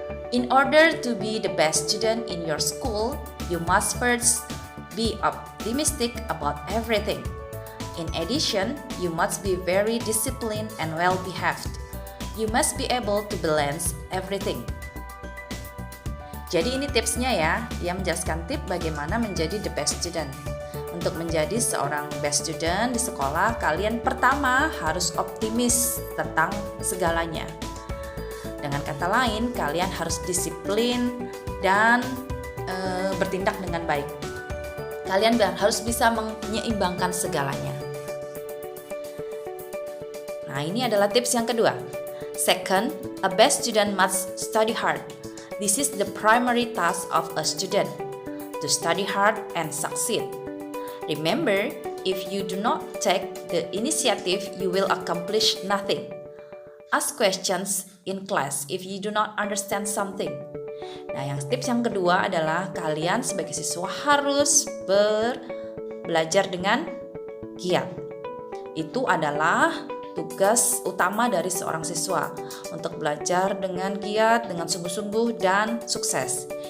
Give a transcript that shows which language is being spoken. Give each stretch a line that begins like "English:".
English: In order to be the best student in your school, you must first be optimistic about everything. In addition, you must be very disciplined and well-behaved. You must be able to balance everything.
Indonesian: Jadi ini tipsnya ya, dia menjelaskan tip bagaimana menjadi the best student. Untuk menjadi seorang best student di sekolah, kalian pertama harus optimis tentang segalanya. Dengan kata lain, kalian harus disiplin dan bertindak dengan baik. Kalian harus bisa menyeimbangkan segalanya. Nah, ini adalah tips yang kedua.
English: Second, a best student must study hard. This is the primary task of a student, to study hard and succeed. Remember, if you do not take the initiative, you will accomplish nothing. Ask questions in class if you do not understand something.
Indonesian: Nah, tips yang kedua adalah kalian sebagai siswa harus belajar dengan giat. Itu adalah tugas utama dari seorang siswa, untuk belajar dengan giat, dengan sungguh-sungguh dan sukses.